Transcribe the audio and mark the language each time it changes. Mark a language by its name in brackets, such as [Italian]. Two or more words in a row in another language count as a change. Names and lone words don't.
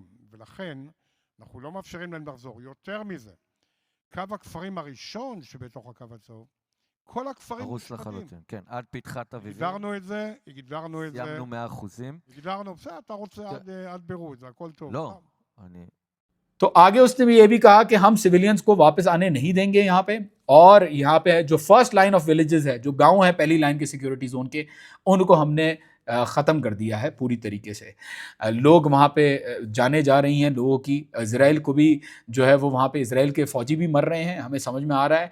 [Hebrew] ולכן אנחנו לא מאפשרים להם לחזור. יותר מזה, קו הכפרים הראשון שבתוך הקו הצהוב, כל הכפרים הרוס מושמדים. לחלוטין, כן, עד פתחת אביבים, הגדרנו את זה, הגדרנו את זה, סיימנו 100%. הגדרנו, בסדר, אתה רוצה עד ביירות, זה הכל טוב. לא, אני... [Hindi] तो आगे उसने भी ये भी कहा कि हम सिविलियंस को वापस आने नहीं देंगे यहाँ पे, और यहाँ पे जो [English] first line of villages [Hindi] है, जो गांव है पहली लाइन के [English] security zone [Hindi] के, उनको हमने ख़त्म कर दिया है पूरी तरीके से। लोग वहाँ पे जाने जा रही हैं लोगों की, इज़राइल को भी जो है वो वहाँ पे इज़राइल के फ़ौजी भी मर रहे हैं, हमें समझ में आ रहा है।